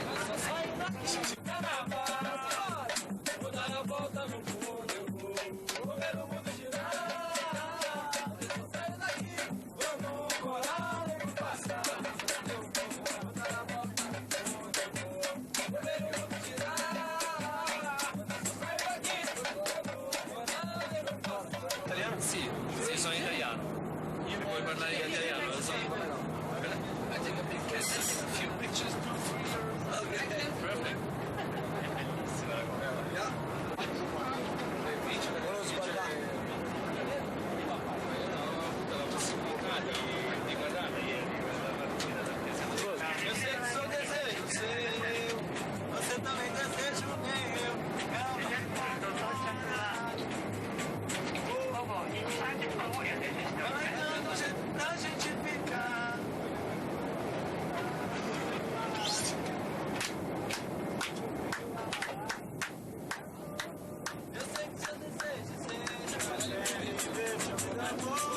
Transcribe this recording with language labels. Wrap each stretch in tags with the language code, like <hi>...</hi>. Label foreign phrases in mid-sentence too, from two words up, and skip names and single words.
<pt>Vou dar a volta no mundo, eu vou ver o mundo girar. Vou sair daqui, vamos morar no passado. Vou dar a volta no mundo, eu vou ver o mundo girar. Vou sair daqui, vamos morar no passado.</pt> <it>Italiano? Sì, sì, sono italiano. Io puoi parlare italiano, lo so.</it> <en>I take a picture, a few pictures. Okay, perfect.</en> <it>Bellissima la cosa. Non sbagliare. Tutta la possibilità di guardare ieri questa partita da presentazione.</it> <pt>Eu sei que sou desejo seu, você também deseja o meu. Vai dando jeito pra gente ficar. Eu sei que seu desejo seja meu amor.</pt>